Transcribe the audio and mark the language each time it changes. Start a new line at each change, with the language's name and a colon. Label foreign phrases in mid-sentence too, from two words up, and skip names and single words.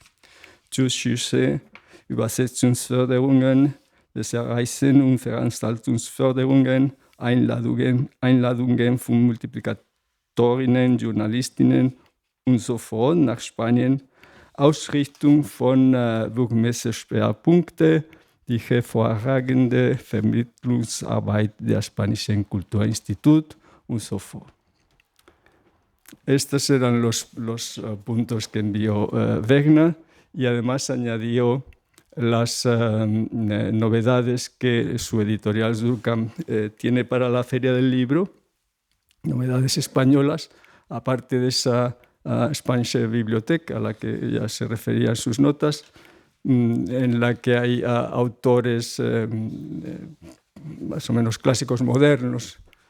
German: Zuschüsse, Übersetzungsförderungen, Lesereisen und Veranstaltungsförderungen, Einladungen von Multiplikatorinnen, Journalistinnen und so fort nach Spanien, Ausrichtung von Burmese-Schwerpunkte, die hervorragende Vermittlungsarbeit der Spanischen Kulturinstitut und so fort.
Spanish: Estos eran los puntos que envió Wegner y además añadió las novedades que su editorial Surkamp tiene para la Feria del Libro, novedades españolas, aparte de esa Spanish Bibliothek a la que ella se refería en sus notas, en la que hay autores más o menos clásicos modernos,